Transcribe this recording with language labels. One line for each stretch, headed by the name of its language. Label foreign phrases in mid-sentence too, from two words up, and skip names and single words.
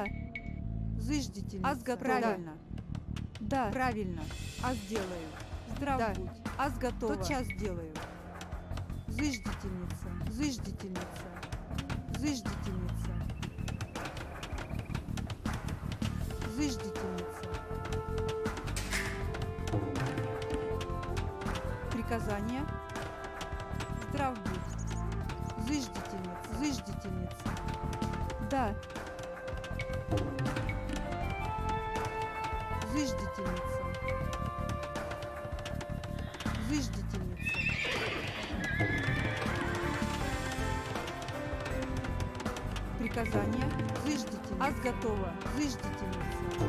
Russian: Зыждительница. Аз готова. Правильно. Да. Правильно. А сделаю. Здрав будь. Аз готова. Тотчас сделаю. Зыждительница. Зыждительница. Зыждительница. Зыждительница. Приказание. Здрав будь. Зыждительница. Зыждительница. Да. Зыждительница. Зыждительница. Приказание. Зыждительница. Аз готова. Зыждительница.